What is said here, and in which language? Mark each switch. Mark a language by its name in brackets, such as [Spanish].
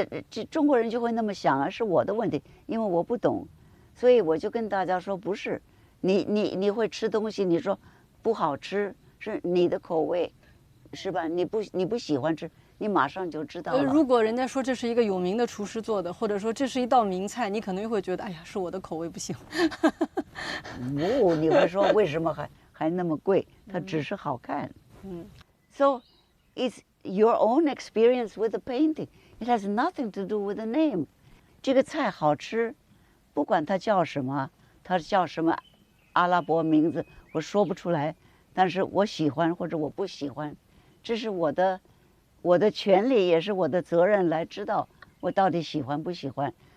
[Chinese] 这中国人就会那么想啊，是我的问题，因为我不懂，所以我就跟大家说，不是，你会吃东西，你说不好吃是你的口味，是吧？你不喜欢吃，你马上就知道了。如果人家说这是一个有名的厨师做的，或者说这是一道名菜，你可能会觉得，哎呀，是我的口味不行。你会说为什么还那么贵？它只是好看。 [English] So it's your own experience with the painting. It has nothing to do with the name. [Chinese] 这个菜好吃，不管它叫什么，它叫什么阿拉伯名字，我说不出来，但是我喜欢或者我不喜欢，这是我的权利，也是我的责任来知道我到底喜欢不喜欢。